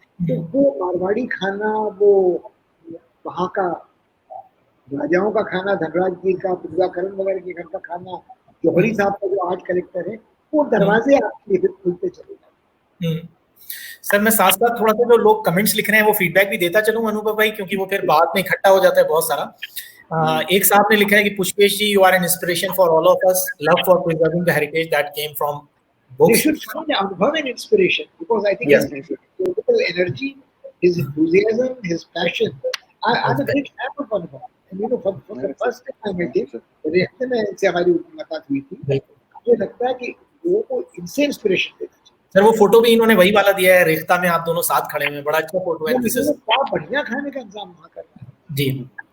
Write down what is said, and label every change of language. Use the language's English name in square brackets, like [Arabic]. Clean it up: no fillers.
[Hindi] तो वो मारवाड़ी खाना, वो वहाँ का राजाओं का खाना, धनराज जी का, पुरजा करण वगैरह के घर का खाना, जौहरी साहब का जो आर्ट कलेक्टर है, वो दरवाजे आपके लिए फिर खुलते चले जाते। सर मैं साथ साथ थोड़ा सा जो लोग कमेंट्स लिख रहे हैं वो फीडबैक भी देता चलूं अनुभव भाई, क्योंकि वो फिर बाद में इकट्ठा हो जाता है बहुत सारा। एक साहब ने लिखा है कि [English] Pushpesh ji, you are an inspiration for all of us, love for preserving the heritage that came from They [Hindi] books. [English] should find Anubhav an inspiration because I think his political energy, his enthusiasm, his passion. I'm a great fan of Anubhav. And you know, for the first time I met him, [Hindi] रेख्ते में इनसे हमारी मुलाकात हुई थी, मुझे लगता है कि लोगों को इनसे इंस्पिरेशन देना चाहिए। सर वो फोटो भी इन्होंने वही वाला दिया है, रेख्ता में आप दोनों साथ खड़े हुए, बड़ा अच्छा फोटो है। [English] this is [Hindi] क्या बढ़िया खाने का इंतजाम वहाँ कर रहा है जी।